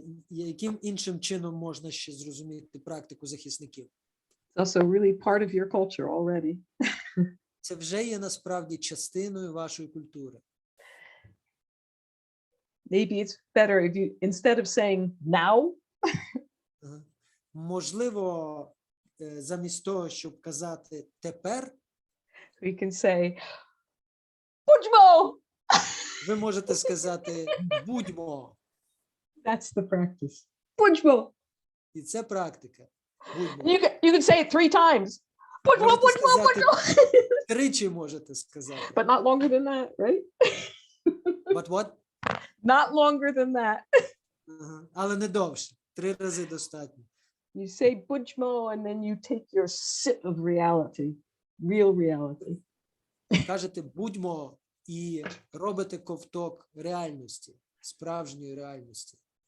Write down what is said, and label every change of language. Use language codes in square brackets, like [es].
[uk] Яким іншим чином можна ще зрозуміти практику захисників? [en] It's also really part of your culture already. [uk] Це вже є насправді частиною вашої культури. [en] Maybe it's better if you, instead of saying now, [uk] Можливо, замість того, щоб казати тепер, [en] we can say, Pujmo! [uk] ви можете сказати будьмо. [en] That's the practice. Pujmo! [uk] І це практика. Будьмо. [en] You can say it 3 times. Pujmo, [uk] Можете Pujmo, сказати, Pujmo! тричі можете сказати. [en] But not longer than that, right? But what? Not longer than that. [uk] Але не довше. 3 рази достатньо. [en] You say Pujmo and then you take your sip of reality, real reality. [uk] Кажете будьмо і робите ковток реальності, справжньої реальності.